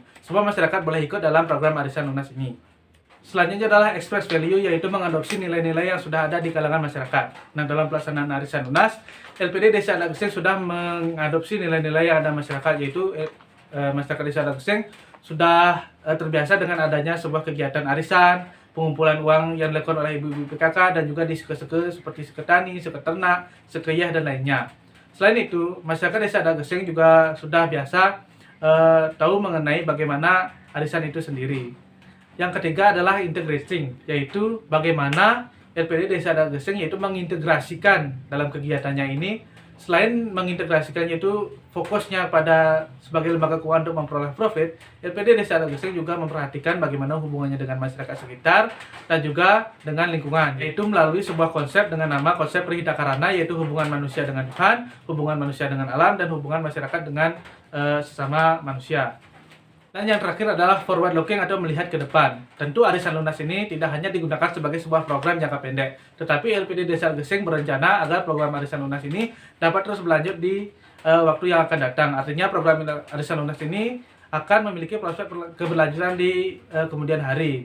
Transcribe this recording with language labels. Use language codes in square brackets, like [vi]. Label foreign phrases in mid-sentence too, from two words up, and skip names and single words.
[id] Semua masyarakat boleh ikut dalam program arisan lunas ini. Selanjutnya adalah [en] express value, [id] yaitu mengadopsi nilai-nilai yang sudah ada di kalangan masyarakat. Nah, dalam pelaksanaan arisan lunas, LPD Desa Dageseng sudah mengadopsi nilai-nilai yang ada masyarakat, yaitu masyarakat Desa Dageseng sudah terbiasa dengan adanya sebuah kegiatan arisan, pengumpulan uang yang dilakukan oleh ibu-ibu PKK dan juga di seke-seke seperti seke tani, seke ternak, seke yah, dan lainnya. Selain itu, masyarakat Desa Dageseng juga sudah biasa tahu mengenai bagaimana arisan itu sendiri. Yang ketiga adalah integrating, yaitu bagaimana LPD Desa Adat Geseng yaitu mengintegrasikan dalam kegiatannya ini. Selain mengintegrasikannya itu fokusnya pada sebagai lembaga keuangan untuk memperoleh profit, LPD Desa Adat Geseng juga memperhatikan bagaimana hubungannya dengan masyarakat sekitar dan juga dengan lingkungan, yaitu melalui sebuah konsep dengan nama konsep Prihitakarana, yaitu hubungan manusia dengan Tuhan, hubungan manusia dengan alam, dan hubungan masyarakat dengan sesama manusia. Dan yang terakhir adalah [en] forward looking [id] atau melihat ke depan. Tentu arisan lunas ini tidak hanya digunakan sebagai sebuah program jangka pendek, tetapi LPD Desa Adat Geseng berencana agar program arisan lunas ini dapat terus berlanjut di waktu yang akan datang. Artinya program arisan lunas ini akan memiliki prospek keberlanjutan di kemudian hari.